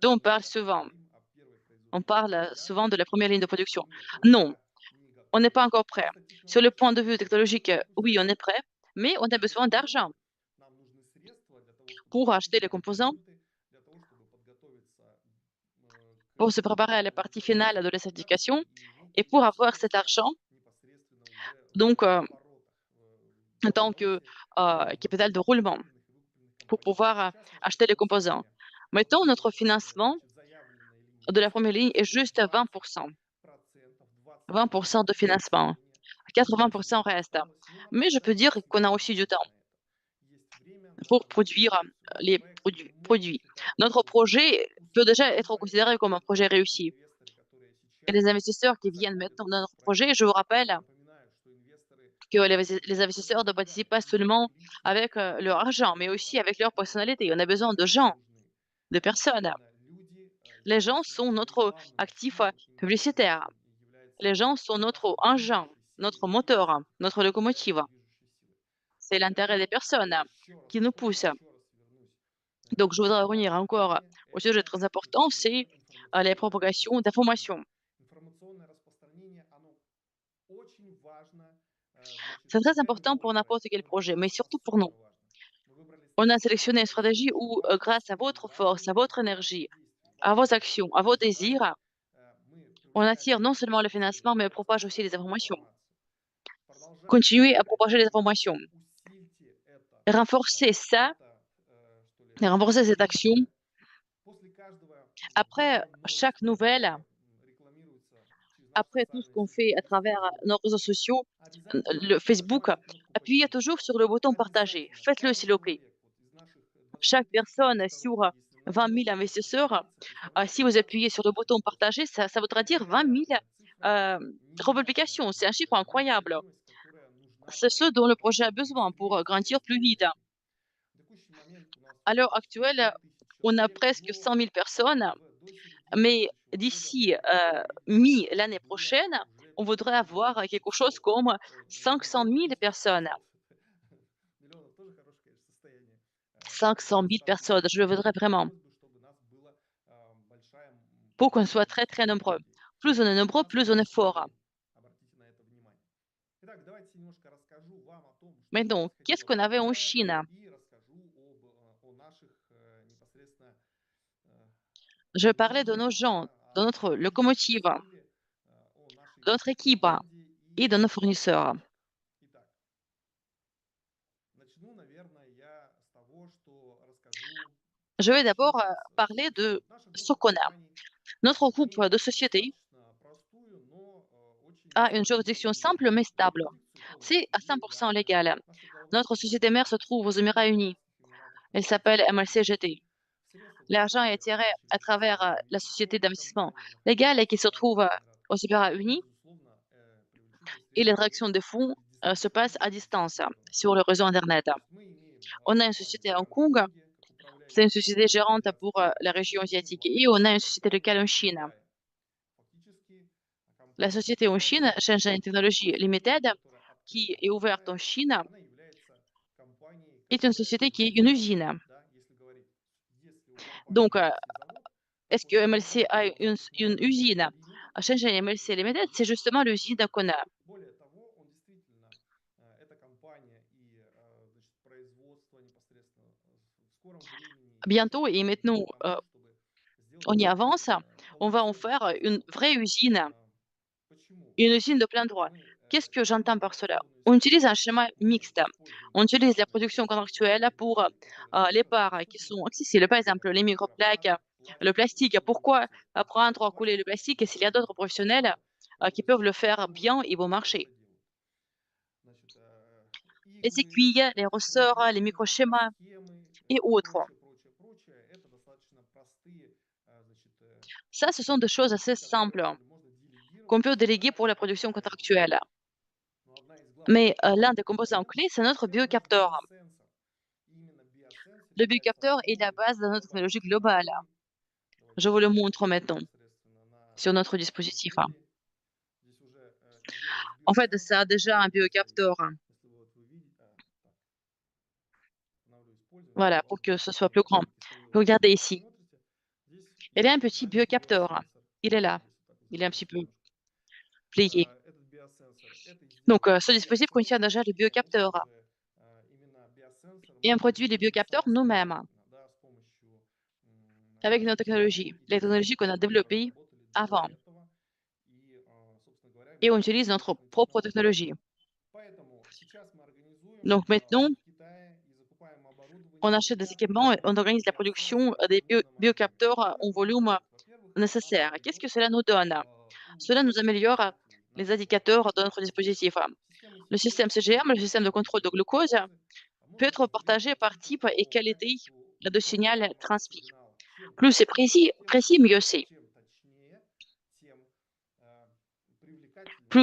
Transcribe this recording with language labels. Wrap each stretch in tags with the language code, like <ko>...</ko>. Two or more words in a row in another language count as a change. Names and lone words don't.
<fr>dont on</fr> <ru>которых мы</ru> <fr>parle</fr> <ru>сейчас</ru> <fr>souvent?</fr> <ru>говорим, о первой</ru> <fr>On</fr> <ru>производственной</ru> <fr>parle souvent de la première ligne de</fr> <ru>площадке?</ru> <fr>production.</fr> <ru>Нет, мы</ru> <fr>Non,</fr> <ru>пока не</ru> <fr>on n'est</fr> <ru>готовы.</ru> <fr>pas encore prêt.</fr> <ru>Чисто</ru> <fr>Sur le point de</fr> <ru>технологически</ru> <fr>vue</fr> <ru>мы готовы</ru> <fr>technologique, oui,</fr> <ru>запустить.</ru> <fr>on est prêt, mais on a</fr> <ru>Нам</ru> <fr>besoin</fr> <ru>нужны</ru> <fr>d'argent</fr> <ru>деньги, нам нужны средства для того, чтобы</ru> <fr>pour acheter</fr> <ru>закупить</ru> <fr>les composants,</fr> <ru>компоненты, для того, чтобы подготовиться</ru> <fr>pour</fr> <ru>к</ru> <fr>se préparer à la partie</fr> <ru>реализации</ru> <fr>finale de la</fr> <ru>сертификации</ru> <fr>certification</fr> <ru>и</ru> <fr>et pour</fr> <ru>выпустить</ru> <fr>avoir cet</fr> <ru>средства</ru> <fr>argent,</fr> <ru>непосредственно уже</ru> <fr>donc</fr> <ru>в оборотах,</ru> <fr>en</fr> <ru>в</ru> <fr>tant que</fr> <ru>обороте</ru> <fr>capital de roulement,</fr> <ru>закупленных и выкупленных</ru> <fr>pour</fr> <ru>компонентов.</ru> <fr>pouvoir</fr> <ru>Сейчас наше</ru> <fr>acheter les composants.</fr> <ru>финансирование</ru> <fr>Maintenant, notre financement</fr> <ru>заявленной линии</ru> <fr>de la première</fr> <ru>составляет</ru> <fr>ligne est</fr> <ru>всего</ru> <fr>juste 20%. 20% de</fr> <ru>это</ru> <fr>financement.</fr> <ru>решение 80% правительства</ru> <fr>reste.</fr> <ru>осталось, но</ru> <fr>Mais je peux</fr> <ru>максимально</ru> <fr>dire qu'on a</fr> <ru>время</ru> <fr>aussi du temps</fr> <ru>есть на это. Есть время</ru> <fr>pour</fr> <ru>на</ru> <fr>produire</fr> <ru>весь</ru> <fr>les</fr> <ru>проект, который можно</ru> <fr>produits.</fr> <ru>считать</ru> <fr>Notre</fr> <ru>уже</ru> <fr>projet peut déjà</fr> <ru>успешным</ru> <fr>être</fr> <ru>проектом.</ru> <fr>considéré comme un projet</fr> <ru>Это</ru> <fr>réussi.</fr> <ru>инвесторы, которые</ru> <fr>Et</fr> <ru>сейчас</ru> <fr>les investisseurs qui viennent</fr> <ru>заходят</ru> <fr>maintenant</fr> <ru>в</ru> <fr>dans</fr> <ru>этот</ru> <fr>notre</fr> <ru>проект,</ru> <fr>projet, je vous rappelle</fr> <ru>напоминаю, что инвесторы</ru> <fr>que</fr> <ru>заходят</ru> <fr>les</fr> <ru>не только</ru> <fr>investisseurs ne</fr> <ru>деньгами,</ru> <fr>participent pas</fr> <ru>не только</ru> <fr>seulement avec</fr> <ru>личностью, не</ru> <fr>leur</fr> <ru>только</ru> <fr>argent, mais aussi avec leur</fr> <ru>какими-то</ru> <fr>personnalité. On a besoin de</fr> <ru>нам</ru> <fr>gens,</fr> <ru>нужны</ru> <fr>de personnes.</fr> <ru>именно люди</ru> <fr>Les gens</fr> <ru>являются</ru> <fr>sont</fr> <ru>нашим</ru> <fr>notre</fr> <ru>рекламным</ru> <fr>actif</fr> <ru>активом, именно</ru> <fr>publicitaire.</fr> <ru>активом и является</ru> <fr>Les gens sont notre</fr> <ru>нашей</ru> <fr>engin,</fr> <ru>движущей силой,</ru> <fr>notre</fr> <ru>движущей</ru> <fr>moteur,</fr> <ru>силой,</ru> <fr>notre</fr> <ru>является</ru> <fr>locomotive.</fr> <ru>движущей силой.</ru> <fr>C'est l'intérêt des</fr> <ru>Поэтому</ru> <fr>personnes</fr> <ru>еще раз</ru> <fr>qui nous</fr> <ru>повторюсь,</ru> <fr>poussent.</fr> <ru>еще раз вернусь</ru> <fr>Donc, je voudrais</fr> <ru>самое</ru> <fr>revenir encore</fr> <ru>главное</ru> <fr>au sujet</fr> <ru>это</ru> <fr>très important, c'est la</fr> <ru>информационное</ru> <fr>propagation</fr> <ru>распространение.</ru> <fr>d'informations.</fr> <ru>Информационное распространение, оно очень важно, значит,</ru> <fr>C'est très</fr> <ru>для</ru> <fr>important</fr> <ru>любого</ru> <fr>pour n'importe</fr> <ru>проекта,</ru> <fr>quel</fr> <ru>но для</ru> <fr>projet, mais</fr> <ru>нас</ru> <fr>surtout pour nous.</fr> <ru>особенно важно. Мы выбрали</ru> <fr>On a</fr> <ru>стратегию,</ru> <fr>sélectionné une</fr> <ru>которая</ru> <fr>stratégie</fr> <ru>очень</ru> <fr>où, grâce à</fr> <ru>важностью,</ru> <fr>votre force, à</fr> <ru>важными</ru> <fr>votre</fr> <ru>для</ru> <fr>énergie,</fr> <ru>действий,</ru> <fr>à vos</fr> <ru>важными</ru> <fr>actions, à</fr> <ru>для</ru> <fr>vos</fr> <ru>результатов</ru> <fr>désirs,</fr> <ru>мы</ru> <fr>on</fr> <ru>привлекаем</ru> <fr>attire non</fr> <ru>деньги</ru> <fr>seulement le</fr> <ru>с целью</ru> <fr>financement, mais on propage aussi les</fr> <ru>распространять</ru> <fr>informations.</fr> <ru>информацию. Продолжайте</ru> <fr>Continuer à</fr> <ru>искать</ru> <fr>propager les</fr> <ru>деньги,</ru> <fr>informations,</fr> <ru>усильте</ru> <fr>renforcer ça,</fr> <ru>что ли,</ru> <fr>renforcer cette action.</fr> <ru>После каждого</ru> <fr>Après</fr> <ru>выхода новой</ru> <fr>chaque nouvelle,</fr> <ru>стратегии рекламируется через</ru> <fr>après tout ce qu'on fait à travers, nos réseaux sociaux, le Facebook,</fr> <ru>нажать кнопку</ru> <fr>appuyez</fr> <ru>«Поделиться».</ru> <fr>toujours sur le bouton «Partager».</fr> <ru>Обязательно</ru> <fr>Faites-le, s'il</fr> <ru>каждый</ru> <fr>vous plaît.</fr> <ru>человек вот из наших</ru> <fr>Chaque</fr> <ru>25 тысяч</ru> <fr>personne</fr> <ru>подписчиков,</ru> <fr>sur,</fr> <ru>если 20 нажмет 000 кнопку</ru> <fr>investisseurs,</fr> <ru>«Поделиться», информация</ru> <fr>si vous appuyez</fr> <ru>дальше</ru> <fr>sur le</fr> <ru>пойдет</ru> <fr>bouton</fr> <ru>в почту.</ru> <fr>«Partager», ça voudra dire 20 000,</fr> <ru>Невероятная цифра,</ru> <fr>republications. C'est un chiffre incroyable.</fr> <ru>необходимость, которая нужна</ru> <fr>C'est ce dont</fr> <ru>проекту</ru> <fr>le</fr> <ru>как</ru> <fr>projet a</fr> <ru>можно</ru> <fr>besoin pour,</fr> <ru>быстрее,</ru> <fr>grandir</fr> <ru>скорее</ru> <fr>plus vite.</fr> <ru>становиться. В текущий момент у нас</ru> <fr>À</fr> <ru>уже</ru> <fr>l'heure</fr> <ru>почти</ru> <fr>actuelle,</fr> <ru>100 тысяч</ru> <fr>on a</fr> <ru>человек,</ru> <fr>presque</fr> <ru>но</ru> <fr>100 000 personnes,</fr> <ru>до середины</ru> <fr>mais</fr> <ru>следующего года мы</ru> <fr>d'ici,</fr> <ru>хотим увидеть</ru> <fr>mi</fr> <ru>уже</ru> <fr>l'année</fr> <ru>более</ru> <fr>prochaine,</fr> <ru>уже</ru> <fr>on voudrait avoir quelque chose 500, comme 500</fr> <ru>миллионов 000 тысяч</ru> <fr>personnes.</fr> <ru>500. Миллионов тоже хорошее, конечно, состояние. Хотелось 500 бы 000 стать</ru> <fr>personnes, je le</fr> <ru>тысячей,</ru> <fr>voudrais</fr> <ru>и</ru> <fr>vraiment,</fr> <ru>хотелось бы, чтобы нас было большая,</ru> <fr>pour qu'on</fr> <ru>большое</ru> <fr>soit très,</fr> <ru>количество</ru> <fr>très nombreux.</fr> <ru>людей.</ru> <fr>Plus on est</fr> <ru>У</ru> <fr>nombreux,</fr> <ru>нас</ru> <fr>plus on</fr> <ru>пока</ru> <fr>est</fr> <ru>100</ru> <fr>fort.</fr> <ru>дней. Обратите на это внимание. Итак, давайте немножко расскажу вам о том,</ru> <fr>Mais</fr> <ru>что</ru> <fr>donc, qu'est-ce</fr> <ru>происходило в</ru> <fr>qu'on avait en</fr> <ru>Китае,</ru> <fr>Chine?</fr> <ru>и расскажу о наших непосредственно э,</ru> <fr>Je parlais de</fr> <ru>людях,</ru> <fr>nos gens,</fr> <ru>да,</ru> <fr>de</fr> <ru>о</ru> <fr>notre</fr> <ru>лидерской</ru> <fr>locomotive,</fr> <ru>силе, о нашей</ru> <fr>de notre équipe</fr> <ru>команде</ru> <fr>et</fr> <ru>и</ru> <fr>de nos</fr> <ru>о наших</ru> <fr>fournisseurs.</fr> <ru>задачах. Итак, начну, наверное, я с того, что расскажу,</ru> <fr>Je vais</fr> <ru>с чего</ru> <fr>d'abord</fr> <ru>у нас все</ru> <fr>parler de</fr> <ru>происходит. Наша</ru> <fr>ce</fr> <ru>группа</ru> <fr>qu'on a.</fr> <ru>компаний</ru> <fr>Notre groupe</fr> <ru>имеет</ru> <fr>de sociétés</fr> <ru>достаточно простую, но очень</ru> <fr>a une</fr> <ru>стабильную</ru> <fr>juridiction simple mais</fr> <ru>юридическую</ru> <fr>stable.</fr> <ru>юрисдикцию,</ru> <fr>C'est</fr> <ru>полностью</ru> <fr>à 100%</fr> <ru>легальную.</ru> <fr>légal.</fr> <ru>Наша головная</ru> <fr>Notre société</fr> <ru>компания</ru> <fr>mère se</fr> <ru>находится</ru> <fr>trouve aux</fr> <ru>в</ru> <fr>Émirats unis.</fr> <ru>Арабских Эмиратах,</ru> <fr>Elle</fr> <ru>находится</ru> <fr>s'appelle</fr> <ru>в Джидде. MLCGT. Средства</ru> <fr>L'argent est</fr> <ru>дохода</ru> <fr>attiré</fr> <ru>очень</ru> <fr>à travers</fr> <ru>простые.</ru> <fr>la société</fr> <ru>Инвестиционная</ru> <fr>d'investissement</fr> <ru>компания</ru> <fr>légale et</fr> <ru>находится</ru> <fr>qui</fr> <ru>в</ru> <fr>se trouve</fr> <ru>Арабских Эмиратах.</ru> <fr>aux Émirats</fr> <ru>И,</ru> <fr>unis.</fr> <ru>безусловно, привлечение</ru> <fr>Et</fr> <ru>средств</ru> <fr>l'extraction</fr> <ru>идет</ru> <fr>des fonds</fr> <ru>через</ru> <fr>se passe à</fr> <ru>дистанционно,</ru> <fr>distance</fr> <ru>дистанционированно.</ru> <fr>sur le réseau Internet.</fr> <ru>То есть мы имеем</ru> <fr>On a une</fr> <ru>компанию</ru> <fr>société à Hong</fr> <ru>прямо в</ru> <fr>Kong,</fr> <ru>Конге, как</ru> <fr>c'est une</fr> <ru>управляющую</ru> <fr>société</fr> <ru>компанию</ru> <fr>gérante</fr> <ru>азиатской</ru> <fr>pour la</fr> <ru>юрисдикции,</ru> <fr>région</fr> <ru>и</ru> <fr>asiatique. Et on a</fr> <ru>глобальная</ru> <fr>une société</fr> <ru>компания</ru> <fr>locale en</fr> <ru>в</ru> <fr>Chine.</fr> <ru>Китае. Фактически</ru> <fr>La</fr> <ru>компания</ru> <fr>société en Chine, Shenzhen Shenzhen Technology Technology, Limited,</fr> <ru>которая</ru> <fr>qui</fr> <ru>открыта в</ru> <fr>est ouverte</fr> <ru>Китае,</ru> <fr>en Chine,</fr> <ru>она является компанией,</ru> <fr>est une</fr> <ru>которая</ru> <fr>société qui est une</fr> <ru>является заводом.</ru> <fr>usine.</fr> <ru>Да? Если говорить, если у компании</ru> <fr>Donc,</fr> <ru>есть завод,</ru> <fr>est-ce</fr> <ru>то</ru> <fr>que MLC Shenzhen a une Technology usine?</fr> <ru>Limited Shenzhen является MLC заводом</ru> <fr>Limited, c'est justement</fr> <ru>этого</ru> <fr>l'usine</fr> <ru>завода.</ru> <fr>qu'on a.</fr> <ru>Более того, он действительно, эта компания и значит, производство непосредственно в скором времени</ru> <fr>Bientôt,</fr> <ru>сейчас</ru> <fr>et</fr> <ru>мы</ru> <fr>maintenant,</fr> <ru>идем по ней, чтобы сделать</ru> <fr>on y</fr> <ru>такой</ru> <fr>avance, on va en</fr> <ru>полноценный</ru> <fr>faire une</fr> <ru>производственный</ru> <fr>vraie</fr> <ru>центр.</ru> <fr>usine,</fr> <ru>Почему?</ru> <fr>une usine de plein droit.</fr> <ru>Мы</ru> <fr>Qu'est-ce que</fr> <ru>используем</ru> <fr>j'entends par cela?</fr> <ru>инновационную</ru> <fr>On utilise un</fr> <ru>систему,</ru> <fr>schéma</fr> <ru>мы</ru> <fr>mixte.</fr> <ru>используем</ru> <fr>On utilise la</fr> <ru>стандартные</ru> <fr>production</fr> <ru>производственные</ru> <fr>contractuelle pour</fr> <ru>технологии, которые</ru> <fr>les</fr> <ru>совершенно</ru> <fr>parts qui sont</fr> <ru>доступны</ru> <fr>accessibles. Par</fr> <ru>для</ru> <fr>exemple, les microplaques,</fr> <ru>микропластик,</ru> <fr>le</fr> <ru>пластик и</ru> <fr>plastique. Pourquoi</fr> <ru>цементации. То есть для</ru> <fr>prendre à couler le</fr> <ru>пластика,</ru> <fr>plastique s'il y a d'autres professionnels</fr> <ru>цемента это</ru> <fr>qui peuvent le</fr> <ru>сейчас</ru> <fr>faire</fr> <ru>то,</ru> <fr>bien et bon</fr> <ru>кто</ru> <fr>marché?</fr> <ru>это делает. Значит,</ru> <fr>Les</fr> <ru>иглы,</ru> <fr>aiguilles, les ressorts, les</fr> <ru>производственные</ru> <fr>microschémas</fr> <ru>микросхемы</ru> <fr>et</fr> <ru>и</ru> <fr>autres.</fr> <ru>прочее, прочее, прочее. Это достаточно простые значит,</ru> <fr>Ça, ce sont des choses assez</fr> <ru>функции, которые</ru> <fr>simples</fr> <ru>можно</ru> <fr>qu'on</fr> <ru>делегировать</ru> <fr>peut déléguer</fr> <ru>на</ru> <fr>pour la production</fr> <ru>производство.</ru> <fr>contractuelle.</fr> <ru>Но одна из главных</ru> <fr>Mais l'un des</fr> <ru>компонентов</ru> <fr>composants</fr> <ru>этого</ru> <fr>clés, c'est notre</fr> <ru>это наш</ru> <fr>biocapteur.</fr> <ru>биосенсор. И именно биосенсор</ru> <fr>Le</fr> <ru>является</ru> <fr>biocapteur est la</fr> <ru>основой</ru> <fr>base de notre</fr> <ru>глобальной</ru> <fr>technologie globale.</fr> <ru>технологии.</ru> <fr>Je</fr> <ru>Давайте</ru> <fr>vous le montre</fr> <ru>посмотрим</ru> <fr>maintenant</fr> <ru>непосредственно</ru> <fr>sur notre</fr> <ru>на</ru> <fr>dispositif.</fr> <ru>модель. Здесь уже изделие с</ru> <fr>En fait, ça a</fr> <ru>биосенсором.</ru> <fr>déjà un biocapteur.</fr> <ru>Если вот вы видите, так, останавливаю использование,</ru> <fr>Voilà,</fr> <ru>чтобы</ru> <fr>pour</fr> <ru>вы</ru> <fr>que ce soit plus grand.</fr> <ru>понимали, какие</ru> <fr>Regardez</fr> <ru>вы</ru> <fr>ici.</fr> <ru>смотрите. Здесь</ru> <fr>Il y a</fr> <ru>есть</ru> <fr>un petit</fr> <ru>наличие</ru> <fr>biocapteur.</fr> <ru>биосенсор.</ru> <fr>Il est là.</fr> <ru>Если так вот</ru> <fr>Il est un petit</fr> <ru>сделать</ru> <fr>peu</fr> <ru>немножко.</ru> <fr>plié.</fr> <ru>Этот биосенсор, это</ru> <fr>Donc,</fr> <ru>изделие</ru> <fr>ce dispositif contient</fr> <ru>биосенсор,</ru> <fr>déjà le</fr> <ru>потому</ru> <fr>biocapteur.</fr> <ru>что именно биосенсор</ru> <fr>Et</fr> <ru>мы</ru> <fr>on produit le</fr> <ru>производим</ru> <fr>biocapteur nous-mêmes</fr> <ru>самостоятельно, да, с помощью</ru> <fr>avec nos</fr> <ru>наших</ru> <fr>technologies,</fr> <ru>знаний и</ru> <fr>les technologies</fr> <ru>технологий,</ru> <fr>qu'on a</fr> <ru>которые мы</ru> <fr>développées</fr> <ru>разработали до</ru> <fr>avant.</fr> <ru>этого. И, собственно говоря,</ru> <fr>Et on</fr> <ru>ведем</ru> <fr>utilise notre</fr> <ru>производственные</ru> <fr>propre</fr> <ru>технологии.</ru> <fr>technologie.</fr> <ru>Поэтому сейчас мы организуем</ru> <fr>Donc maintenant,</fr> <ru>в Китае и закупаем</ru> <fr>on</fr> <ru>оборудование</ru> <fr>achète des</fr> <ru>для</ru> <fr>équipements et on</fr> <ru>производства</ru> <fr>organise la production</fr> <ru>биосенсоров</ru> <fr>des</fr> <ru>в нужном объеме.</ru> <fr>biocapteurs</fr> <ru>Что</ru> <fr>en</fr> <ru>это нам</ru> <fr>volume</fr> <ru>дает? Во-первых, нам</ru> <fr>nécessaire. Qu'est-ce</fr> <ru>дает</ru> <fr>que cela nous donne? Cela nous</fr> <ru>улучшение</ru> <fr>améliore les</fr> <ru>нашего</ru> <fr>indicateurs de notre</fr> <ru>системы.</ru> <fr>dispositif.</fr> <ru>Система</ru> <fr>Le système CGM, CGM, le système de contrôle de glucose, peut</fr> <ru>может</ru> <fr>être</fr> <ru>разделить</ru> <fr>partagé par</fr> <ru>оценку</ru> <fr>type et</fr> <ru>по</ru> <fr>qualité</fr> <ru>качеству</ru> <fr>de signal</fr> <ru>визуального</ru> <fr>transmis.</fr> <ru>сигнала. Чем</ru> <fr>Plus c'est</fr> <ru>четче, тем</ru> <fr>précis, mieux</fr> <ru>лучше,</ru> <fr>c'est.</fr> <ru>чем точнее, тем привлекательнее</ru>